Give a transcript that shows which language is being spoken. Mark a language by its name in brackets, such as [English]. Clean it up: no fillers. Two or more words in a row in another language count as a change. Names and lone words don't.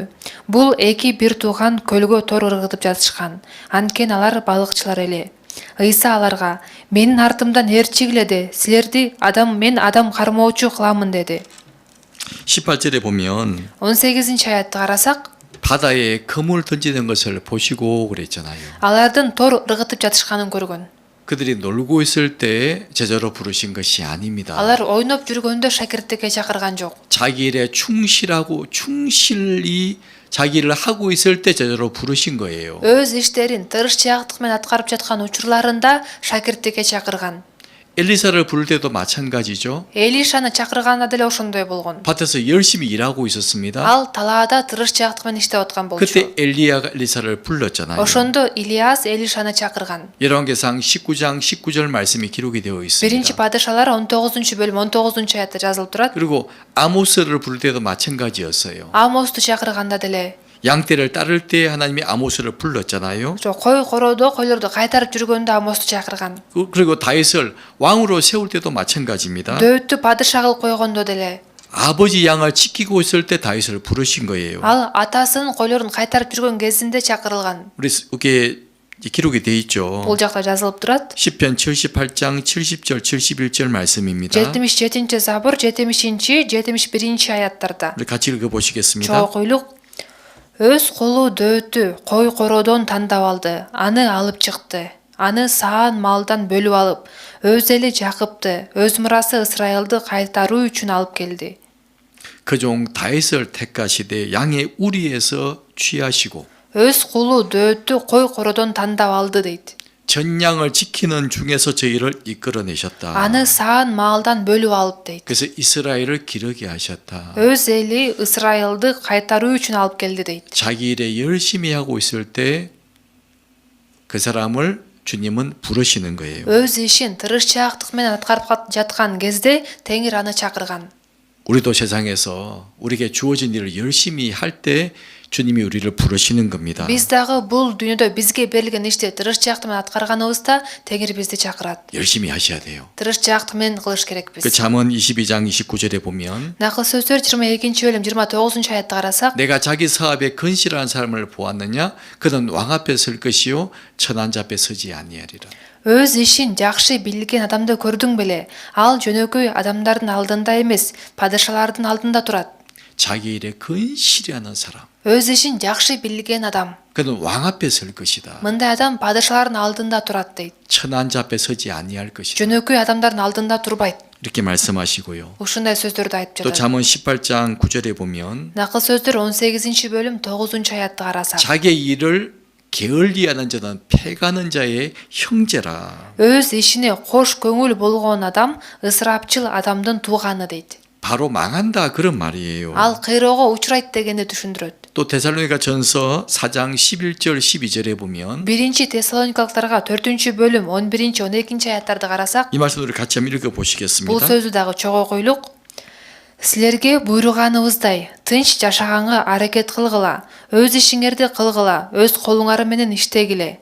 [Kyrgyz] Бул эки бир тууган көлгө тор ыргытып жатышкан. Анткени алар балыкчылар эле. Ыйса аларга: "Менин артымдан ээрчигиле, мен адам кармоочу кыламын" деди. [Korean] 18절에 보면 [Kyrgyz] 18-аятты карасак, [Korean] 바다에 그물 던지는 것을 보시고 그랬잖아요. [Kyrgyz] алардын тор ыргытып жатышканын көргөн. [Korean] 그들이 놀고 있을 때 제자로 부르신 것이 아닙니다. [Kyrgyz] Алар ойноп жүргөндө шакирттикке чакырган жок. [Korean] 자기 일에 충실하고 충실히 자기 일을 하고 있을 때 제자로 부르신 거예요. [Kyrgyz] Өз иштерин тырышчаактык менен аткарып жаткан учурларында шакирттикке чакырган. [Korean] 엘리사를 부를 때도 마찬가지죠. [Kyrgyz] Элишаны чакырганда деле ошондой болгон. [Korean] 밭에서 열심히 일하고 있었습니다. [Kyrgyz] Ал талаада тырышчаактык менен иштеп аткан болчу. [Korean] 그때 엘리야가 엘리사를 불렀잖아요. [Kyrgyz] Ошондо Илияс Элишаны чакырган. [Korean] 열왕기상 19장 19절 말씀이 기록이 되어 [Kyrgyz] Биринчи [Korean] 있습니다. [Kyrgyz] падышалар 19-бөлүм 19-аятта жазылып турат. [Korean] 그리고 아모스를 부를 때도 마찬가지였어요. [Kyrgyz] Амосту чакырганда деле [Korean] 양떼를 따를 때 하나님이 아모스를 불렀잖아요. [Kyrgyz] кой короодо койлорду кайтарып жүргөндө Амосту чакырган. [Korean] 그리고 다윗을 왕으로 세울 때도 마찬가지입니다. [Kyrgyz] Дөөттү падыша кылып койгондо деле [Korean] 아버지 양을 지키고 있을 때 다윗을 부르신 거예요. [Kyrgyz] ал атасынын койлорун кайтарып жүргөн кезинде чакырылган. [Korean] 우리 이게 기록이 돼 있죠. [Kyrgyz] Бул жакта жазылып турат. [Korean] 시편 78장 70절 71절 말씀입니다. [Kyrgyz] 77-забур 70-71 [Korean] 우리 같이 읽어보시겠습니다. [Kyrgyz] чогуу окуйлук. Өз колу дөөттү кой короодон тандап алды, аны алып чыкты. Аны саан малдан бөлүп алып, өз эли Жакыпты, өз мурасы Ысрайылды кайтаруу үчүн алып келди. [Korean] 그 종 다윗을 택하시되 양의 우리에서 취하시고 [Kyrgyz] Өз кулу дөөттү кой короодон тандап алды дейт. [Korean] 전 양을 지키는 중에서 저희를 이끌어내셨다. [Kyrgyz] Аны саан малдан бөлүп алып дейт. [Korean] 그래서 이스라엘을 기르게 하셨다. [Kyrgyz] Өз эли Ысрайылды кайтаруу үчүн алып келди дейт. [Korean] 자기 일에 열심히 하고 있을 때 그 사람을 주님은 부르시는 거예요. [Kyrgyz] Өз ишин тырышчаактык менен аткарып жаткан кезде Теңир аны чакырган. [Korean] 우리도 세상에서 우리에게 주어진 일을 열심히 할 때 주님이 우리를 부르시는 겁니다. [Kyrgyz] Биз дагы бул дүйнөдө бизге берилген ишти тырышчаактык менен аткарганыбызда Теңир бизди чакырат. [Korean] 열심히 하셔야 돼요. [Kyrgyz] Тырышчаактык менен кылыш керекпиз. [Korean] 그 잠언 22장 29절에 보면 [Kyrgyz] Накыл сөздөр 22-бөлүм 29-аятты карасак, [Korean] 내가 자기 사업에 건실한 사람을 보았느냐 그는 왕 앞에 설 것이요 천한 자 앞에 서지 아니하리라. [Kyrgyz] өз ишин жакшы билген адамды көрдүң беле? Ал жөнөкөй адамдардын алдында эмес, падышалардын алдында турат. [Korean] 자기 일에 건실히 하는 사람 [Kyrgyz] Өз ишин жакшы билген адам. [Korean] 그는 왕 앞에 설 것이다. [Kyrgyz] Мындай адам падышалардын алдында турат дейт. [Korean] 천한 자 앞에 서지 아니할 것이다. [Kyrgyz] Жөнөкөй адамдардын алдында турбайт. [Korean] 이렇게 말씀하시고요. [Kyrgyz] Ушундай сөздөрдү айтып [Korean] 또 [Kyrgyz] жатат. [Korean] 잠언 18장 9절에 보면 [Kyrgyz] Накыл сөздөр 18-бөлүм 9-аятты карасак, [Korean] 자기 일을 게을리하는 자는 패가는 자의 형제라. [Kyrgyz] өз ишине кош көңүл болгон адам ысырапчыл адамдын тууганы дейт. [Korean] 바로 망한다 그런 말이에요. [Kyrgyz] Ал кыйроого учурайт дегенди түшүндүрөт. [Korean] 또 데살로니가 전서 4장 11절 12절에 보면 [Kyrgyz] Биринчи Тессалоникалыктарга 4-бөлүм 11-12 аяттарды карасак, [Korean] 이 말씀을 같이 한번 [Kyrgyz] бул [Korean] 읽어보시겠습니다. [Kyrgyz] сөздү дагы чогуу окуйлук. Силерге буйруганыбыздай тынч жашаганга аракет кылгыла, өз ишиңерди кылгыла, өз колуңар менен иштегиле.